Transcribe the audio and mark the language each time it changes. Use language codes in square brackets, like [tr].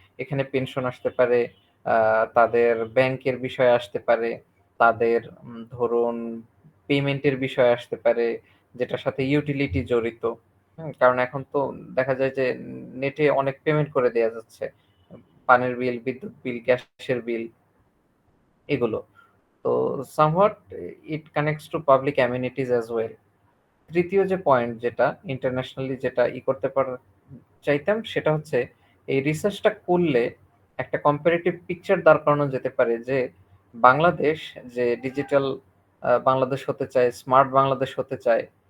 [bn] এখানে পেনশন আসতে পারে, তাদের ব্যাংকের বিষয় আসতে পারে, তাদের ধরুন পেমেন্টের বিষয় আসতে পারে, যেটার সাথে ইউটিলিটি জড়িত। কারণ এখন তো দেখা যায় যে নেটে অনেক পেমেন্ট করে দেয়া যাচ্ছে। পানির বিল, বিদ্যুৎ বিল, গ্যাসের বিল, এগুলো। [en] তো somewhat it connects to public amenities as well. [bn] তৃতীয় যে পয়েন্ট যেটা ইন্টারন্যাশনালি যেটা করতে চাইতাম সেটা হচ্ছে এই রিসার্চটা করলে একটা কম্পারেটিভ পিকচার দাঁড় করানো যেতে পারে যে বাংলাদেশ যে ডিজিটাল বাংলাদেশ হতে চায়, স্মার্ট বাংলাদেশ হতে চায়।